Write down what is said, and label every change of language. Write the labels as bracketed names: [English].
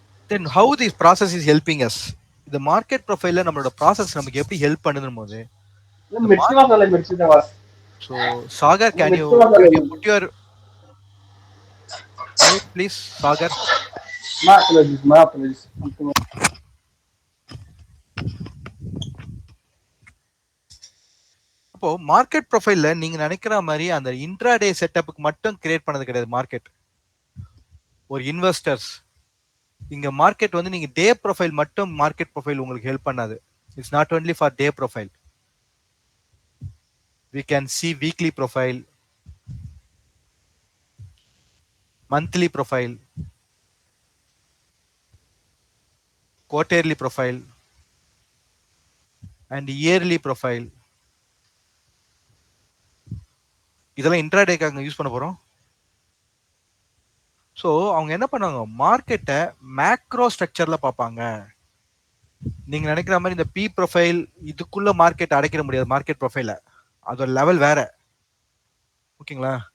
[English] Then how this process is helping us? [Tamil] The market profile நம்மளோட process நமக்கு எப்படி help பண்ணுதுன்னு போது मिरची वाला मिरची दवा. [English] So Sagar, can you put your mute please, Sagar? My apologies. [Tamil] அப்போ மார்க்கெட் ப்ரொஃபைல்ல நீங்க நினைக்கிற மாதிரி அந்த இன்ட்ராடே செட்டப்புக்கு மட்டும் கிரியேட் பண்ணது கிடையாது மார்க்கெட். ஒரு இன்வெஸ்டர்ஸ் இங்க மார்க்கெட் வந்து நீங்க டே ப்ரொஃபைல் மட்டும் மார்க்கெட் ப்ரொஃபைல் உங்களுக்கு ஹெல்ப் பண்ணாது. [English] It's not only for day profile. We can see weekly profile, monthly profile, quarterly profile, and yearly profile. [Tamil] இதெல்லாம் இன்ட்ராடேக்காக யூஸ் பண்ண போறோம். ஸோ அவங்க என்ன பண்ணாங்க? மார்க்கெட்டை மேக்ரோ ஸ்ட்ரக்சர்ல பார்ப்பாங்க. நீங்க நினைக்கிற மாதிரி இந்த பி ப்ரொஃபைல் இதுக்குள்ள மார்க்கெட் அடைக்கிற முடியாது. மார்க்கெட் ப்ரொஃபைல அதோட லெவல் வேற. ஓகேங்களா?